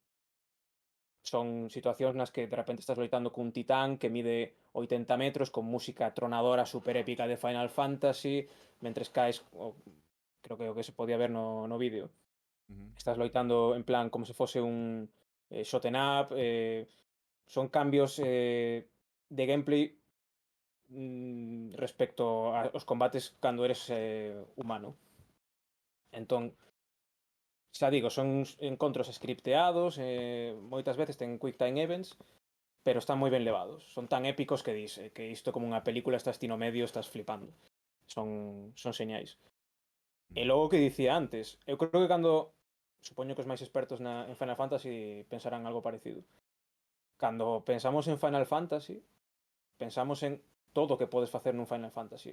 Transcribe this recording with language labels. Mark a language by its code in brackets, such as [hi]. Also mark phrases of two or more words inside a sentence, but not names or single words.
[gl] Son situacións nas que de repente estás loitando cun titán que mide 80 metros con música tronadora super épica de Final Fantasy, mentres caes, creo que o que se podía ver no vídeo. Estás loitando en plan como se fose un [en] shot 'em up, [gl] son cambios de gameplay respecto aos combates cando eres humano. Entón, xa digo, son encontros scripteados, moitas veces ten [en] quick time events, [gl] pero están moi ben levados. Son tan épicos que dis que isto como unha película, estás ti no medio, estás flipando. Son señais. E logo que dicía antes, eu creo que cando, supoño que os máis expertos en Final Fantasy pensarán algo parecido. Cando pensamos en Final Fantasy, pensamos en todo o que podes facer nun Final Fantasy.